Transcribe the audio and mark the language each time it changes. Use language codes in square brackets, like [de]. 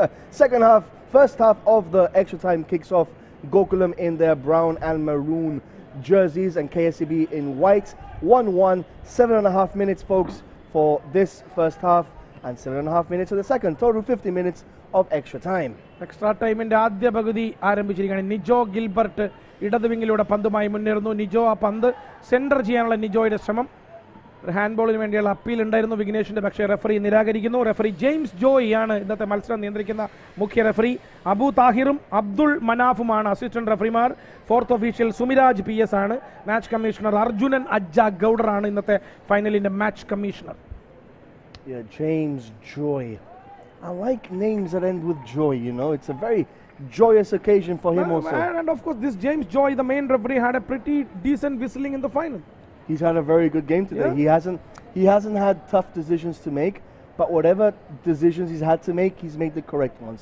[en] Second half, first half of the extra time kicks off. Gokulam in their brown and maroon jerseys and KSEB in white. 1-1, 7.5 minutes, folks, for this first half. and 7.5 minutes of the second. Total 50 minutes of extra time. [ml] Extra ടൈമിന്റെ ആദ്യ പകുതി ആരംഭിച്ചിരിക്കുകയാണ്. Nijo Gilbert ഇടതുവിങ്ങിലൂടെ പന്തുമായി മുന്നേറുന്നു. നിജോ ആ പന്ത് centre ചെയ്യാനുള്ള നിജോയുടെ ശ്രമം. ഒരു ഹാൻഡ് ബോളിന് വേണ്ടിയുള്ള അപ്പീൽ ഉണ്ടായിരുന്നു വിഘ്നേഷിന്റെ, പക്ഷേ റെഫറി നിരാകരിക്കുന്നു. റെഫറി ജെയിംസ് ജോയ് ആണ് ഇന്നത്തെ മത്സരം നിയന്ത്രിക്കുന്ന മുഖ്യ referee. Abu താഹിറും Abdul മനാഫുമാണ് assistant റെഫറിമാർ. Fourth official സുമിരാജ് PS ആണ്. മാച്ച് കമ്മീഷണർ അർജുനൻ അജ്ജ ഗൗഡർ ആണ് ഇന്നത്തെ ഫൈനലിന്റെ match commissioner. [en] Yeah, James Joy. I like names that end with joy, you know. It's a very joyous occasion for him also. And of course this James Joy, the main referee, had a pretty decent whistling in the final. He's had a very good game today. Yeah. He hasn't had tough decisions to make, but whatever decisions he's had to make, he's made the correct ones.